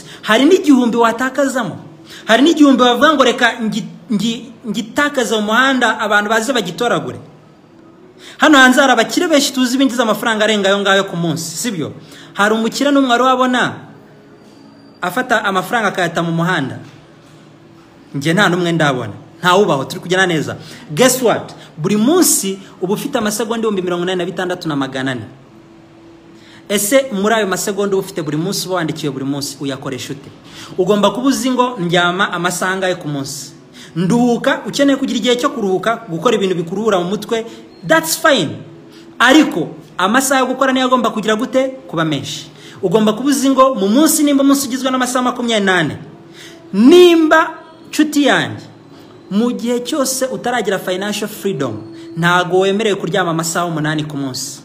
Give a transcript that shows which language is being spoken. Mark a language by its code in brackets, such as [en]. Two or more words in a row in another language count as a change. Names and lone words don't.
[rw] Hari n'igihumbi watakazamo. Hari n'igihumbi bavuga ngo reka ngitakaza mu muhanda abantu baze bagitoragure. Hano hanze hari abakire benshi tuzi binjiza amafaranga arenga ayo ngayo ku munsi, sibyo? Hari umukire n'umwe wabona afata amafaranga akayata mu muhanda. Nje nta numwe ndabona. Nta ubaho. Turi kujyana neza? [en] Guess what? [rw] Buri munsi uba ufite amasegonda 86 na 400. Ese muri ayo masegonda ufite buri munsi wandikiwe buri munsi uyakoresha ute? Ugomba kubuzi ngo ndyama amasaha angahe ku munsi. Nduhuka, ukeneye kugira igihe cyo kuruhuka, gukora ibintu bikuruhura mu mutwe, [en] that's fine. [rw] Ariko amasaha yo gukora niyo agomba kugira gute kuba menshi. Ugomba kubuzi ngo mu munsi nimba umunsi ugizwe n'amasaha 28. Nimba nshuti yanjye mu gihe cyose utaragira [en] financial freedom, [rw] ntago wemerewe kuryama amasaha 8 ku munsi.